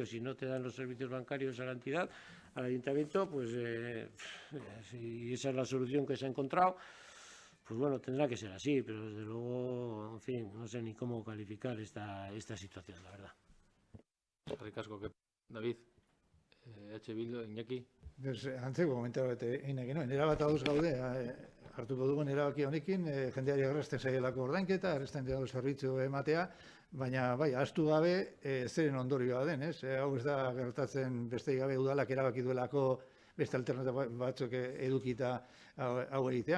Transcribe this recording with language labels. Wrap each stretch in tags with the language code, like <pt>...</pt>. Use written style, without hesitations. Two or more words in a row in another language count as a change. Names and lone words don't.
<es>Si no te dan los servicios bancarios a la entidad, al ayuntamiento, pues si esa es la solución que se ha encontrado, pues bueno, tendrá que ser así, pero desde luego, en fin, no sé ni cómo calificar esta situación, la verdad. David, Bildu, Iñaki.</es> <eu>Antzeko komentatu egin nahi genuen, erabat ados gaude, hartuko dugun erabaki honekin, jendeari errazten zaielako ordainketa, errazten dira zerbitzu ematea, baina bai, ahaztu gabe zeren ondorioa den, ez? Hau ez da gertatzen besterik gabe udalak erabaki duelako beste alternatiba batzuk edukita hau egitea.</eu>